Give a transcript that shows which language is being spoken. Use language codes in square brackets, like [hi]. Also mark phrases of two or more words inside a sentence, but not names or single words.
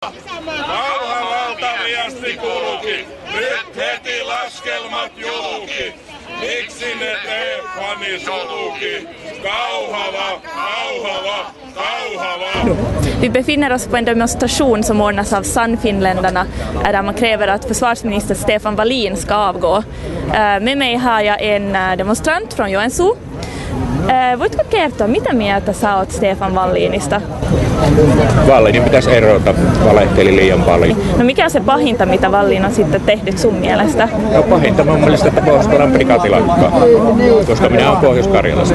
[fi] Kauha valtaviasti kulki, nyt heti laskelmat julki. Miksi ne Stefani sulki? Kauhava, kauhava, kauhava. [sv] Vi befinner oss på en demonstration som ordnas av Sannfinländarna där man kräver att försvarsminister Stefan Wallin ska avgå. Med mig har jag en demonstrant från Joensuu. [fi] Voitko kertoa, mitä mieltä sä oot Stefan Wallinista? Wallinin pitäisi erota, valehteli liian paljon. No mikä on se pahinta, mitä Wallin on sitten tehnyt sun mielestä? No pahinta mun mielestä, että Pohjois-Karjalan prikaati lakkaa, koska minä olen Pohjois-Karjalasta.